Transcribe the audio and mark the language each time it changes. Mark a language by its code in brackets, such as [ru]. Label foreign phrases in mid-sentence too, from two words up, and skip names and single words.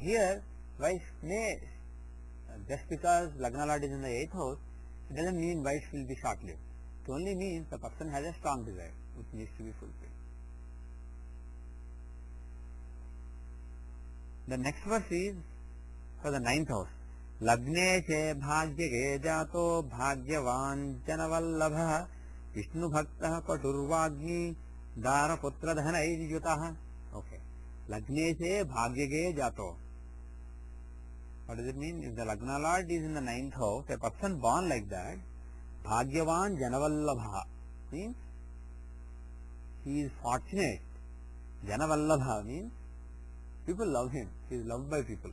[en] Here, wife may, just because Lagna lord is in the eighth house, it doesn't mean wife will be short lived. It only means the person has a strong desire which needs to be fulfilled. The next verse is for the ninth house. [sa] लग्ने चे भाग्यगे जातो भाग्यवान् जनवल्लभ विष्णु भक्तः पटुर्वग्नि दार पुत्र धनै युतः. Okay. लग्ने चे भाग्यगे जातो. [en] What does it mean? If the Lagna lord is in the ninth house, a person born like that, [sa] भाग्यवान् जनवल्लभ [en] means he is fortunate. Janavallabha means people love him. He is loved by people.